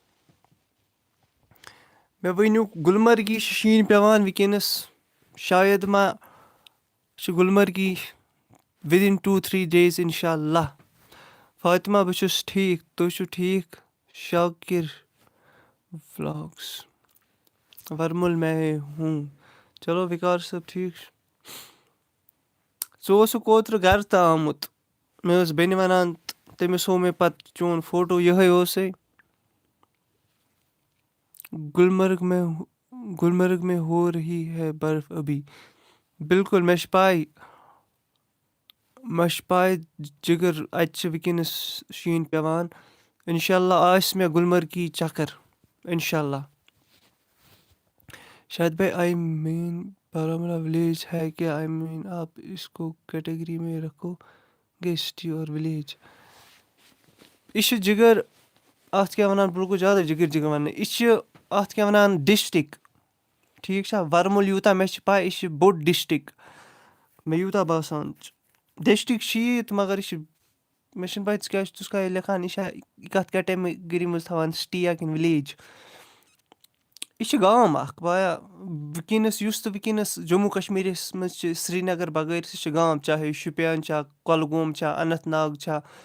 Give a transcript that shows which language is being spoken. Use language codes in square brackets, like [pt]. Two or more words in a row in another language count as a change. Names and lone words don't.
[ks] مےٚ ؤنِو گُلمرگی چھِ شیٖن پٮ۪وان وٕنکیٚنَس شاید ما چھِ گُلمرگی وِدِن 2-3 ڈیز اِنشاء اللہ فاطمہ بہٕ چھُس ٹھیٖک تُہۍ چھُو ٹھیٖک شاکِر ولاگٕس [ur] وَرمُل میں ہوں [ks] چلو وِکار صٲب ٹھیٖک چھُ ژٕ اوسُکھ اوترٕ گَرٕ تہٕ آمُت مےٚ ٲس بیٚنہِ وَنان تٔمِس ہوو مےٚ پَتہٕ چون فوٹو یِہوٚے اوسَے [ur] گُلمرگ میں ہو رہی ہے برف ابھی بِلکُل [ks] مےٚ چھِ پاے جِگر اَتہِ چھِ وٕنکیٚنَس شیٖن پٮ۪وان اِنشاء اللہ آسہِ مےٚ گُلمرگی چَکر اِنشاء اللہ شاید بھائی [en] I mean [ks] بارہمولہ [ur] ولیج ہے کیا [en] I mean [ur] آپ اس کو کیٹیگری میں رکھو گے سٹی اور ولیج [ks] یہِ چھِ جِگر اَتھ کیٛاہ وَنان بہٕ لوٚگُس زیادَے جِگر وَننہٕ یہِ چھِ اَتھ کیٛاہ وَنان ڈِسٹِرٛک ٹھیٖک چھا وَرمُل یوٗتاہ مےٚ چھِ پاے یہِ چھِ بوٚڑ ڈِسٹِرٛک مےٚ یوٗتاہ باسان چھُ ڈِسٹِرٛک چھِ یی تہٕ مگر یہِ چھِ مےٚ چھِنہٕ پاے ژٕ کیٛاہ ژٕ چھُکھا یہِ لیکھان یہِ چھا یہِ کَتھ کیٹَگٔری منٛز تھاوان سِٹی یا کِنہٕ وِلیج یہِ چھِ گام اَکھ بایا وٕنکیٚنَس یُس تہٕ وٕنکیٚنَس جموں کشمیٖرَس منٛز چھِ سرینگر بغٲر سُہ چھِ گام چاہے شُپیَن چھا کۄلگوم چھا اننت ناگ چھا